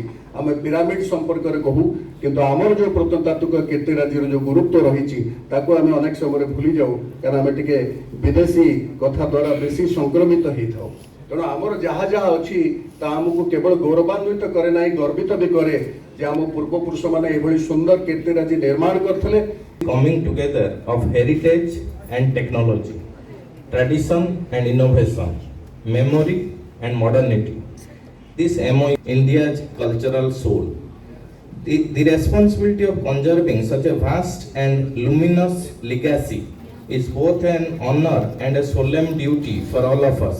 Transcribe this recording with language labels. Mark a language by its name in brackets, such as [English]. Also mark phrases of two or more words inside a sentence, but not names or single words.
[Odia] ଆମେ ପିରାମିଡ ସମ୍ପର୍କରେ କହୁ କିନ୍ତୁ ଆମର ଯେଉଁ ପ୍ରତ୍ନତାତ୍ତ୍ୱିକ କୀର୍ତ୍ତିରାଜିର ଯେଉଁ ଗୁରୁତ୍ୱ ରହିଛି ତାକୁ ଆମେ ଅନେକ ସମୟରେ ଭୁଲି ଯାଉ କାରଣ ଆମେ ଟିକେ ବିଦେଶୀ କଥା ଦ୍ୱାରା ବେଶୀ ସଂକ୍ରମିତ ହେଇଥାଉ। ତେଣୁ ଆମର ଯାହା ଯାହା ଅଛି ତାହା ଆମକୁ କେବଳ ଗୌରବାନ୍ୱିତ କରେ ନାହିଁ, ଗର୍ବିତ ବି କରେ ଯେ ଆମ ପୂର୍ବପୁରୁଷମାନେ ଏଭଳି ସୁନ୍ଦର କୀର୍ତ୍ତିରାଜି ନିର୍ମାଣ କରିଥିଲେ। [English] Coming together of heritage and technology, tradition and innovation, memory and modernity. This MOU India's cultural soul. The responsibility of conserving such a vast and luminous legacy is both an honor and a solemn duty for all of us.